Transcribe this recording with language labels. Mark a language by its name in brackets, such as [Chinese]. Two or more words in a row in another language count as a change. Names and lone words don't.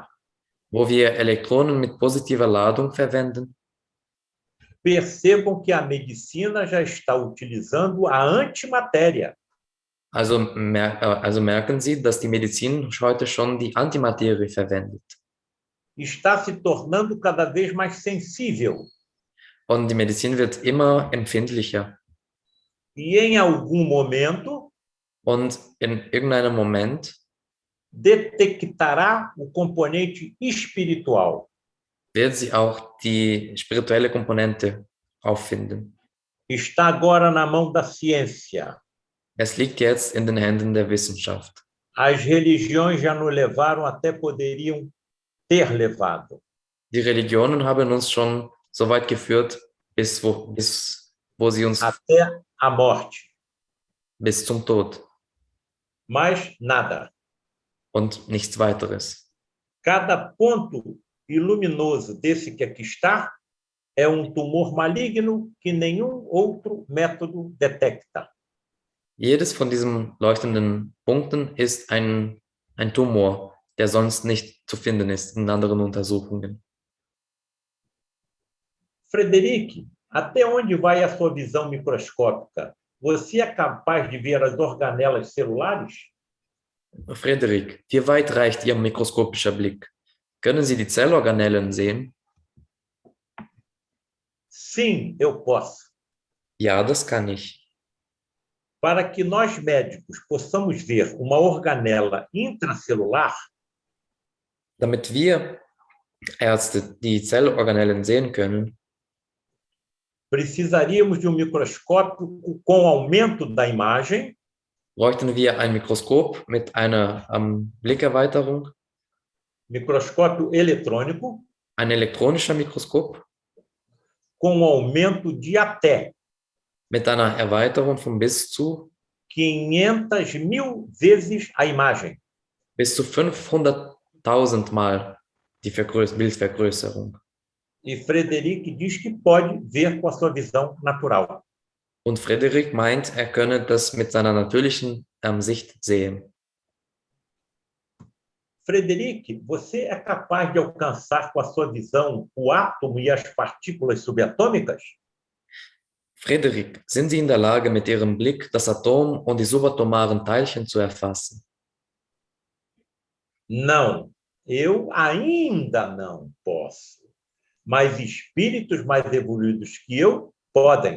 [German] Wo wir Elektronen mit positiver Ladung verwenden. [Portuguese] Percebam que a medicina já está utilizando a antimatéria. [German] Also merken Sie, dass die Medizin heute schon die Antimaterie verwendet. [Portuguese] Está se tornando cada vez mais sensível. [German] Und die Medizin wird immer empfindlicher. [Portuguese] E em algum momento [German] Und in irgendeinem Moment [Portuguese] detectará o componente espiritual. [German] wird sie auch die spirituelle Komponente auffinden. [Portuguese] Está agora na mão da ciência. [German] Es liegt jetzt in den Händen der Wissenschaft. [Portuguese] As religiões já nos levaram, até poderiam ter levado. [German] Die Religionen haben uns schon so weit geführt, bis wo sie uns [Portuguese] Até a morte. [German] bis zum Tod [Portuguese] Mas nada. [German] und nichts weiteres. [Portuguese] Cada ponto iluminoso desse que aqui está é um tumor maligno que nenhum outro método detecta. [German] Jedes von diesen leuchtenden Punkten ist ein Tumor, der sonst nicht zu finden ist in anderen Untersuchungen. [Portuguese] Frederic, até onde vai a sua visão microscópica? Você é capaz de ver as organelas celulares? [German] Frederik, wie weit reicht Ihr mikroskopischer Blick? Können Sie die Zellorganellen sehen? [Portuguese] Sim, eu posso. [German] Ja, das kann ich. [Portuguese] Para que nós médicos possamos ver uma organela intracelular, [German] Damit wir Ärzte die Zellorganellen sehen können, [Portuguese] precisaríamos de um microscópio com aumento da imagem [German] bräuchten wir ein Mikroskop mit einer Blickerweiterung, [Portuguese] microscópio eletrônico, [German] ein elektronischer Mikroskop [Portuguese] com aumento de até [German] mit einer Erweiterung von bis zu [Portuguese] 500.000 vezes a imagem. [German] bis zu 500.000 Mal die Bildvergrößerung. [Portuguese] E Frederic diz que pode ver com a sua visão natural. [German] Und Frederik meint, er könne das mit seiner natürlichen Sicht sehen. [Portuguese] Frederic, você é capaz de alcançar com a sua visão o átomo e as partículas subatômicas? [German] Frederik, sind Sie in der Lage, mit Ihrem Blick das Atom und die subatomaren Teilchen zu erfassen? [Portuguese] Não, eu ainda não posso. Mas espíritos mais evoluídos que eu podem.